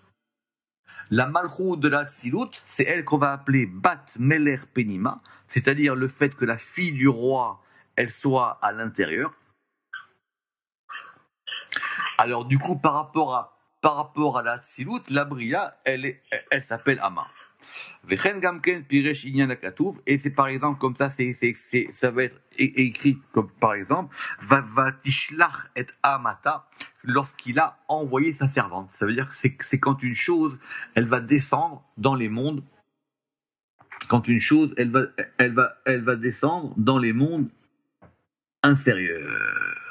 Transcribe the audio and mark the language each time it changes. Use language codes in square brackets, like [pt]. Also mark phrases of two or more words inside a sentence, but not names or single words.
[fr] La Malchout de la Atzilut, c'est elle qu'on va appeler [he] בת מלך פנימה, [fr] c'est-à-dire le fait que la fille du roi, elle soit à l'intérieur. Alors, du coup, par rapport à la Atzilut, la Bria, elle s'appelle Hama. [he] וכן גם כן פירש ענין הכתוב, [fr] et c'est par exemple comme ça, ça va être écrit comme par exemple [he] ותשלח את אמתה, [fr] lorsqu'il a envoyé sa servante. Ça veut dire que c'est quand une chose elle va descendre dans les mondes, quand une chose elle va descendre dans les mondes inférieurs.